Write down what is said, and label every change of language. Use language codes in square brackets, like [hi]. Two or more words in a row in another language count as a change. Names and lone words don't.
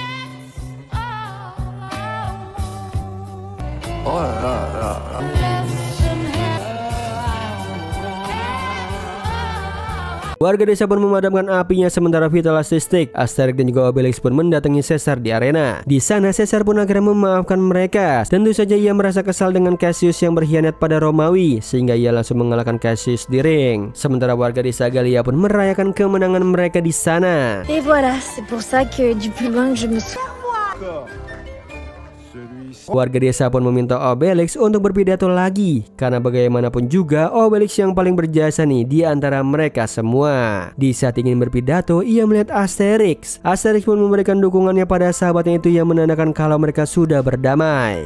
[id] Warga desa pun memadamkan apinya sementara Vitalistik, Asterix dan juga Obelix pun mendatangi Caesar di arena. Di sana Caesar pun akhirnya memaafkan mereka. Tentu saja ia merasa kesal dengan Cassius yang berkhianat pada Romawi sehingga ia langsung mengalahkan Cassius di ring. Sementara warga desa Gallia pun merayakan kemenangan mereka di sana. [fr] Et voilà, c'est pour ça que du plus loin que je me souviens. [id] Warga desa pun meminta Obelix untuk berpidato lagi karena bagaimanapun juga Obelix yang paling berjasa nih di antara mereka semua. Di saat ingin berpidato, ia melihat Asterix. Asterix pun memberikan dukungannya pada sahabatnya itu yang menandakan kalau mereka sudah berdamai.